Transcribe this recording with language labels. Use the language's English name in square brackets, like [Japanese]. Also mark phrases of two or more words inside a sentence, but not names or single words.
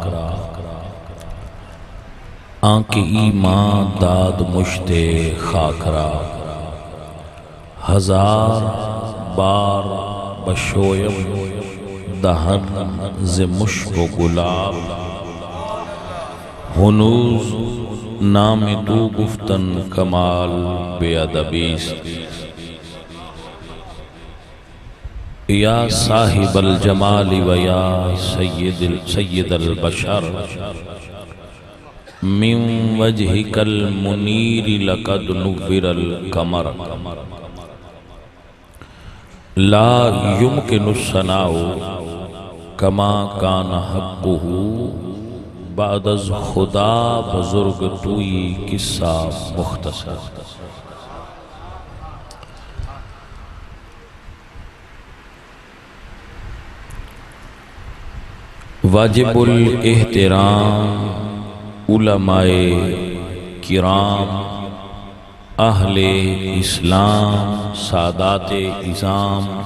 [Persian] آنکھ ایمان داد مشت خاک را ہزار بار بشویم دہن ز مشک و گلاب ہنوز نام تو گفتن کمال بے ادبیست [Arabic] یا صاحب الجمال و یا سید البشر من وجہک المنیر لقد نور القمر لا يمكن الثناء کما کان حقہ [Persian] بعد از خدا بزرگ توئی قصہ مختصر [Urdu] واجب الاحترام علماء کرام اہل اسلام سادات عظام